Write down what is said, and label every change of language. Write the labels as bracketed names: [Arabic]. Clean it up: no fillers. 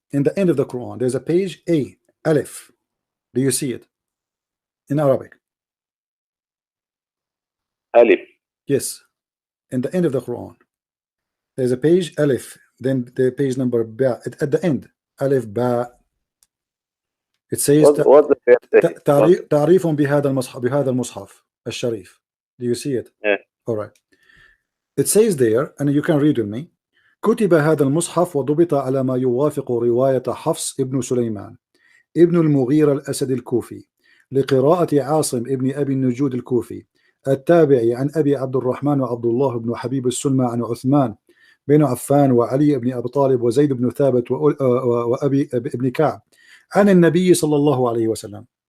[English] In the end of the Quran, there's a page A, Alif. Do you see it in Arabic? Alif. Yes. In the end of the Quran, there's a page Alif. Then the page number Ba at the end. Alif Ba. It says What the first [Arabic] تعريف بهذا المصحف الشريف. [English] Do you see it? Yeah. All right. It says there, and you can read with me. [Arabic] كتب هذا المصحف وضبط على ما يوافق رواية حفص ابن سليمان ابن المغيرة الأسد الكوفي لقراءة عاصم ابن أبي النجود الكوفي التابعي عن أبي عبد الرحمن وعبد الله بن حبيب السلمى عن عثمان بن عفان وعلي بن أبي طالب وزيد بن ثابت وأبي ابن كعب عن النبي صلى الله عليه وسلم.